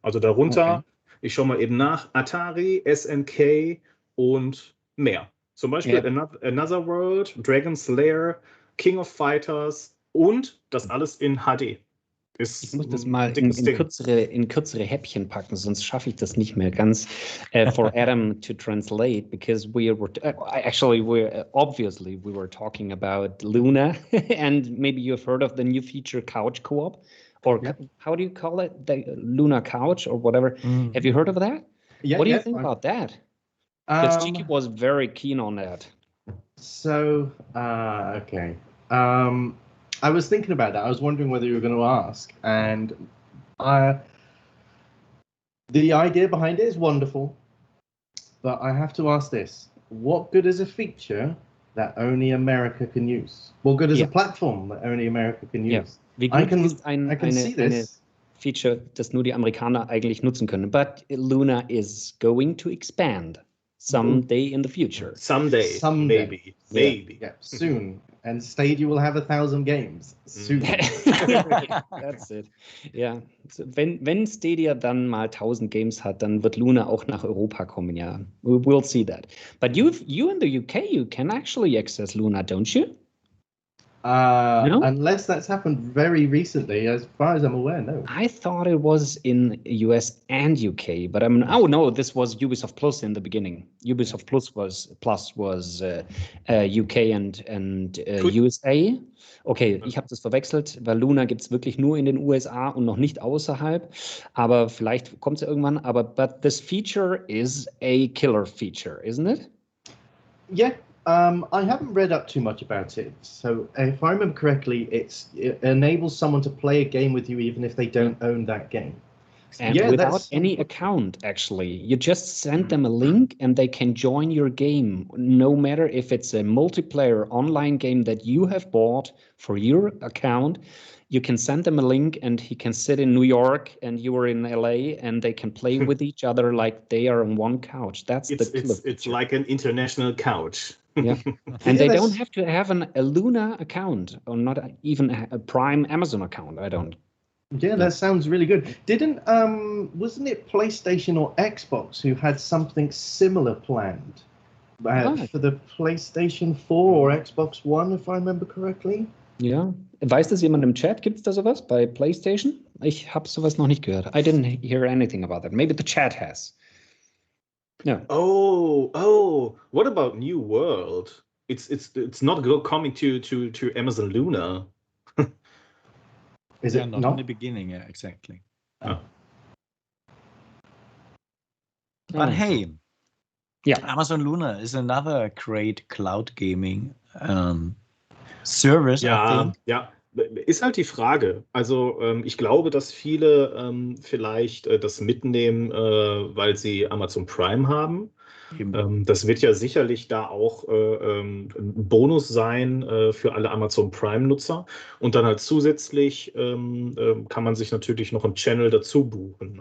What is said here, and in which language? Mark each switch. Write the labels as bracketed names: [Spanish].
[German] Also darunter, ich schaue mal eben nach, Atari, SNK und mehr. Zum Beispiel Another World, Dragon's Lair, King of Fighters und das alles in HD. Ich muss das mal in kürzere Häppchen packen, sonst schaffe ich das nicht mehr ganz. [English] For Adam to translate, because we were obviously we were talking about Luna, and maybe you've heard of the new feature Couch Co-op, or how do you call it, the Luna Couch or whatever? Have you heard of that? Yeah. What do you think about that? Because Chiki was very keen on that. So, okay. I was thinking about that. I was wondering whether you were going to ask. And the idea behind it is wonderful. But I have to ask this. What good is a feature that only America can use? What good is a platform that only America can use? [German] Wie gut ist eine Feature, das nur die Amerikaner eigentlich nutzen können. [English] But Luna is going to expand someday in the future. Someday. Maybe. Yeah, soon. And Stadia will have 1,000 games soon. That's it. [German] Ja, so, wenn Stadia dann mal 1.000 Games hat, dann wird Luna auch nach Europa kommen, ja. [English] We'll see that. But you in the UK, you can actually access Luna, don't you? No? Unless that's happened very recently, as far as I'm aware, no. I thought it was in US and UK, but oh no, this was Ubisoft Plus in the beginning. Ubisoft Plus was UK and USA. [German] Okay, ich habe das verwechselt, weil Luna gibt es wirklich nur in den USA und noch nicht außerhalb. Aber vielleicht kommt es ja irgendwann. [English] But this feature is a killer feature, isn't it? Yeah. I haven't read up too much about it. So if I remember correctly, it enables someone to play a game with you even if they don't own that game. And without any account, actually. You just send them a link and they can join your game, no matter if it's a multiplayer online game that you have bought for your account. You can send them a link and he can sit in New York and you are in LA and they can play with each other like they are on one couch. It's like an international couch. Yeah, and they don't have to have a Luna account or not even a Prime Amazon account. Yeah, that sounds really good. Wasn't it PlayStation or Xbox who had something similar planned for the PlayStation 4 or Xbox One, if I remember correctly? [German] Ja, weiß das jemand im Chat? Gibt es da sowas bei PlayStation? Ich habe sowas noch nicht gehört. [English] I didn't hear anything about that. Maybe the chat has. Yeah. Oh! What about New World? It's not coming to Amazon Luna. Is it not in the beginning? Yeah, exactly. Oh. But hey, Amazon Luna is another great cloud gaming service. [German] Ja. Ist halt die Frage. Also ich glaube, dass viele vielleicht das mitnehmen, weil sie Amazon Prime haben. Das wird ja sicherlich da auch ein Bonus sein für alle Amazon Prime-Nutzer. Und dann halt zusätzlich kann man sich natürlich noch einen Channel dazu buchen.